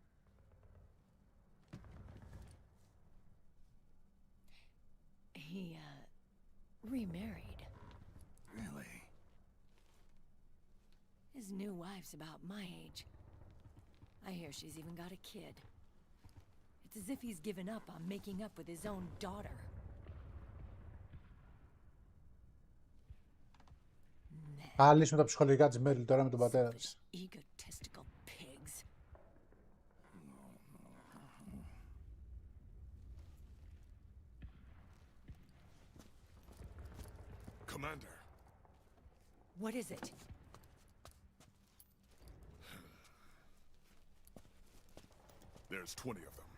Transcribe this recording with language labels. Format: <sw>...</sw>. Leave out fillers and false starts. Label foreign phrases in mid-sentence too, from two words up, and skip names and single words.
<en>He, remarried. Really? His new wife's about my age. I hear she's even got a kid. It's as if he's given up on making up with his own daughter.</en> <el>Α, λύσουμε τα ψυχολογικά της Μέριλ τώρα με τον πατέρα της.</el> <en>Egotistical pigs. Commander. What is it? There's 20 of them.</en>